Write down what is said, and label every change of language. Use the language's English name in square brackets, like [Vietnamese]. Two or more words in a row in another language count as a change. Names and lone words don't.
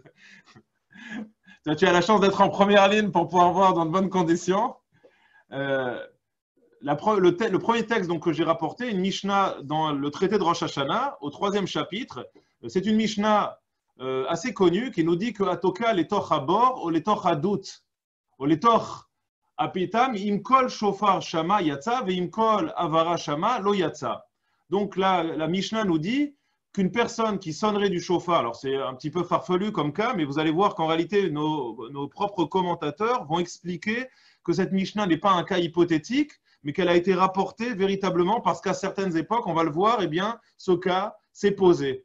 [French] Toi, tu as la chance d'être en première ligne pour pouvoir voir dans de bonnes conditions. Le premier texte donc, que j'ai rapporté, une Mishnah dans le traité de Rosh Hashanah, au 3e chapitre. C'est une Mishnah assez connue qui nous dit que [Hebrew] התוקע לתוך הבור או לתוך הדות או לתוך הפיטם אם קול שופר שמע יצא ואם קול הברה שמע לא יצא. [French] Donc là, la Mishnah nous dit qu'une personne qui sonnerait du chauffard, alors c'est un petit peu farfelu comme cas, mais vous allez voir qu'en réalité, nos propres commentateurs vont expliquer que cette Mishnah n'est pas un cas hypothétique, mais qu'elle a été rapportée véritablement parce qu'à certaines époques, on va le voir, eh bien, ce cas s'est posé.